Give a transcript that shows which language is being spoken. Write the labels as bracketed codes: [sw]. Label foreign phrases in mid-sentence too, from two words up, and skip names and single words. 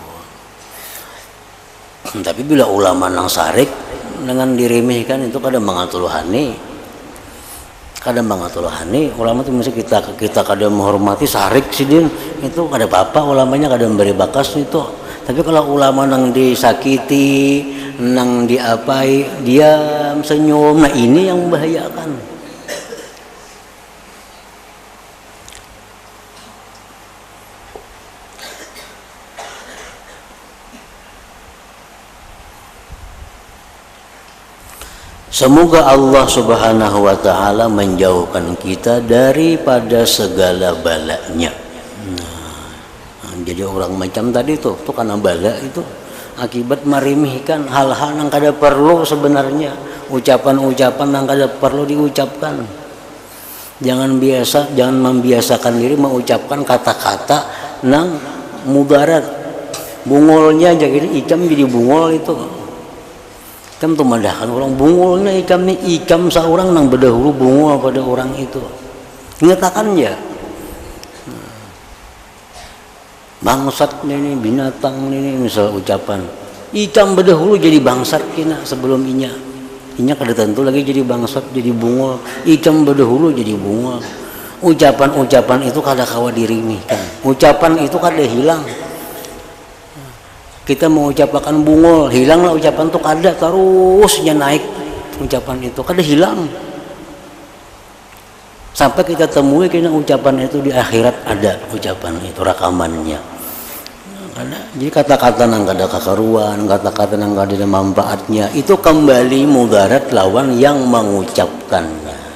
[bjn] Tapi bila ulama nang sarik dengan dirimihkan itu kada mangatuluhani. Ulama itu mesti kita kada menghormati sarik Sidin itu kada apa-apa, ulamanya kada memberi bakas itu. Tapi kalau ulama nang disakiti, nang diapai, [id] diam, senyum, nah ini yang membahayakan. Semoga [ar] الله سبحانه وتعالى [id] menjauhkan kita daripada segala balanya. Jadi orang macam tadi tuh karena bala itu akibat merimihkan hal-hal yang kada perlu sebenarnya, ucapan-ucapan yang kada perlu diucapkan. Jangan membiasakan diri mengucapkan kata-kata nang mudarat. [bjn] Bungulnya jadi ikam jadi bungul itu. Ikam tuh mandahkan orang bungulnya ikam nih, ikam seorang nang berdahulu bungul pada orang itu. Ingatakan ya. [id] Bangsat ini binatang ini misal ucapan. [bjn] Ikam berdahulu jadi bangsat kina sebelum inya kada tentu lagi jadi bangsat jadi bungul. Ikam berdahulu jadi bungul. Ucapan-ucapan itu kada kawa dirimihkan. [id] Ucapan itu kada hilang. Kita mengucapkan bungul, hilanglah ucapan itu kada terusnya naik ucapan itu kada hilang. Sampai kita temui kena ucapan itu di akhirat ada ucapan itu rekamannya. Jadi kata-kata yang kada kakaruan, kata-kata yang kada ada manfaatnya itu kembali mudarat lawan yang mengucapkannya.